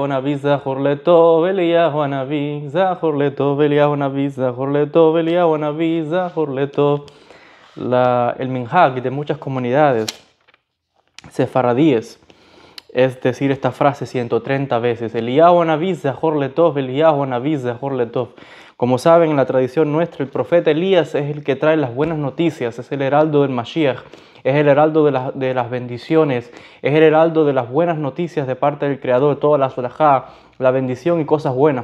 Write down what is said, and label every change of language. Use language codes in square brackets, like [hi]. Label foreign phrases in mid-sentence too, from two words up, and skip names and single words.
[he] הנביא זכור לטוב, אליהו הנביא זכור לטוב, אליהו הנביא זכור לטוב, אליהו הנביא זכור לטוב. [es] El minhag de muchas comunidades sefaradíes es decir esta frase 130 veces, [he] אליהו הנביא זכור לטוב, אליהו הנביא זכור לטוב. [es] Como saben, en la tradición nuestra, el profeta Elías es el que trae las buenas noticias, es el heraldo del Mashiach, es el heraldo de las bendiciones, es el heraldo de las buenas noticias de parte del Creador, toda la solajá, la bendición y cosas buenas.